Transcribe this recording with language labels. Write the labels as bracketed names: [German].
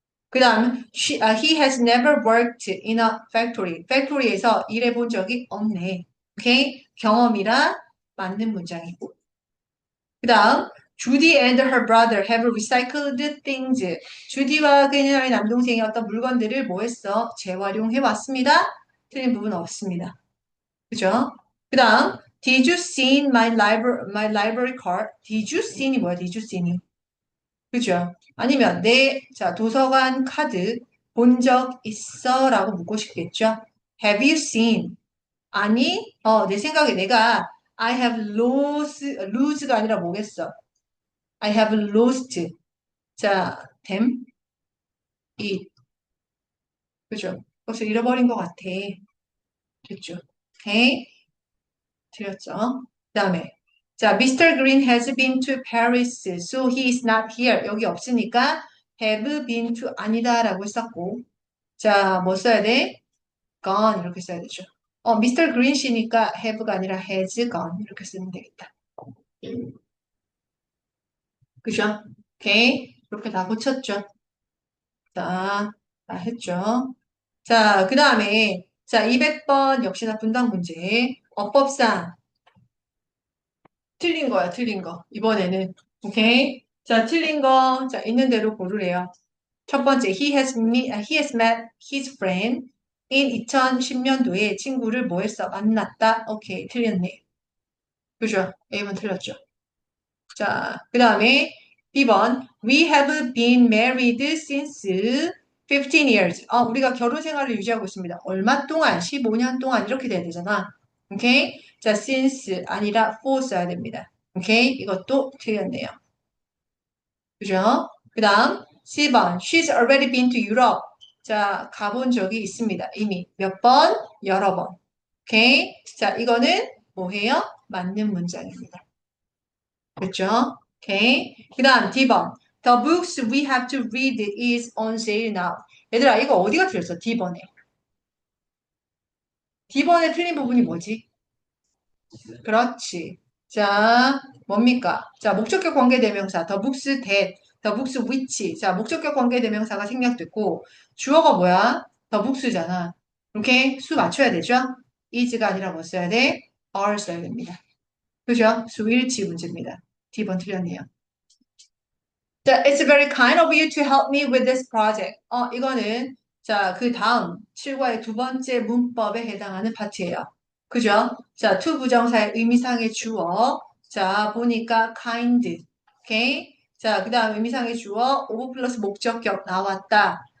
[Korean] 그 다음 [English] he has never worked in a factory. [Korean] 팩토리에서 일해본 적이 없네. 오케이. 경험이라 맞는 문장이고. [English] 그 다음 Judy and her brother have recycled things. [Korean] 주디와 그녀의 남동생이 어떤 물건들을 뭐 했어? 재활용해 왔습니다. 틀린 부분 없습니다. 그죠? 그 다음 [English] Did you see my library card? Did you see이 [Korean] 뭐야? [English] Did you see이? 그죠? [Korean] 아니면 자, 도서관 카드 본 적 있어? 라고 묻고 싶겠죠? [English] Have you seen? [Korean] 아니, 내 생각에 내가 [English] I have lose [Korean] 가 아니라 뭐겠어? [English] I have lost. 자, them, it. [Korean] 그죠? 그것을 잃어버린 것 같아. 됐죠? 오케이. 틀렸죠? 그 다음에 자, Mr. [English] Green has been to Paris, so he is not here. [Korean] 여기 없으니까 have been to 아니다라고 썼고. 자, 뭐 써야 돼? gone 이렇게 써야 되죠. Mr. Green 씨니까 have가 아니라 has gone 이렇게 쓰면 되겠다. 그죠? 오케이. 이렇게 다 고쳤죠. 자, 다 했죠. 자, 그 다음에, 자, 200번 역시나 분당 문제. 어법상 틀린 거야, 틀린 거. 이번에는. 오케이? 자, 틀린 거, 자, 있는 대로 고르래요. 첫 번째, [English] he has met his friend in [Korean] 2010년도에 친구를 뭐 했어? 만났다. 오케이, 틀렸네. 그죠? A번 틀렸죠. 자, 그 다음에 B번, [English] we have been married since 15 years. [Korean] 우리가 결혼 생활을 유지하고 있습니다. 얼마 동안? 15년 동안 이렇게 돼야 되잖아. 오케이? 자, since 아니라 for 써야 됩니다. 오케이? 이것도 틀렸네요. 그죠? 그 다음, C번. [English] She's already been to Europe. [Korean] 자, 가본 적이 있습니다. 이미. 몇 번? 여러 번. 오케이? 자, 이거는 뭐예요? 맞는 문장입니다. 그렇죠? 오케이. 그 다음, D번. [English] The books we have to read is on sale now. [Korean] 얘들아, 이거 어디가 틀렸어? D번에. D번에 틀린 부분이 뭐지? 그렇지. 자, 뭡니까? 자, 목적격 관계대명사, [English] the books that, the books which. [Korean] 자, 목적격 관계대명사가 생략됐고, 주어가 뭐야? the books잖아. 오케이? 수 맞춰야 되죠? is가 아니라 뭐 써야 돼? are 써야 됩니다. 그죠? 수일치 문제입니다. D번 틀렸네요. [English] 자, it's very kind of you to help me with this project. [Korean] 이거는, 자, 그 다음 7과의 두 번째 문법에 해당하는 파트예요. 그죠? 자, to 부정사의 의미상의 주어. 자, 보니까 kind. 오케이? 자, 그 다음 의미상의 주어, of 플러스 목적격 나왔다.